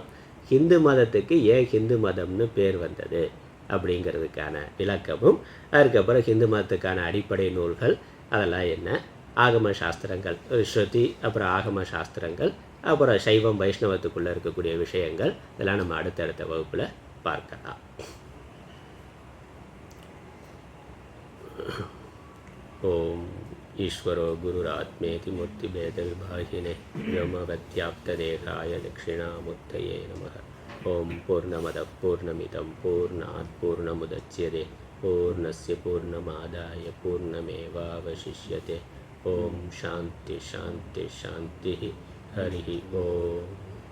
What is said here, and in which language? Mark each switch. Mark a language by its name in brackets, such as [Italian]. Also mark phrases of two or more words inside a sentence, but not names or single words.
[Tamil] ஹிந்து மதத்துக்கு ஏன் ஹிந்து மதம்னு பேர் வந்தது அப்படிங்கிறதுக்கான விளக்கமும், அதுக்கப்புறம் ஹிந்து மதத்துக்கான அடிப்படை நூல்கள் அதெல்லாம் என்ன, ஆகம சாஸ்திரங்கள், ஸ்ருதி, அப்புறம் ஆகம சாஸ்திரங்கள், அப்புறம் சைவம் வைஷ்ணவத்துக்குள்ளே இருக்கக்கூடிய விஷயங்கள், இதெல்லாம் நம்ம அடுத்தடுத்த வகுப்பில் பார்க்கலாம். [Sanskrit] ओम् ईश्वरो गुरुरात्मेति मूर्तिभेद विभागिने ब्रह्मवद्व्याप्तदेहाय दक्षिणामूर्तये नमः. ओम् पूर्णमद पूर्णमिदं पूर्णात् पूर्णमुदच्यते पूर्णस्य पूर्णमादाय पूर्णमेवावशिष्यते. ओम् शान्ति शान्ति शान्ति. हरि ओम्.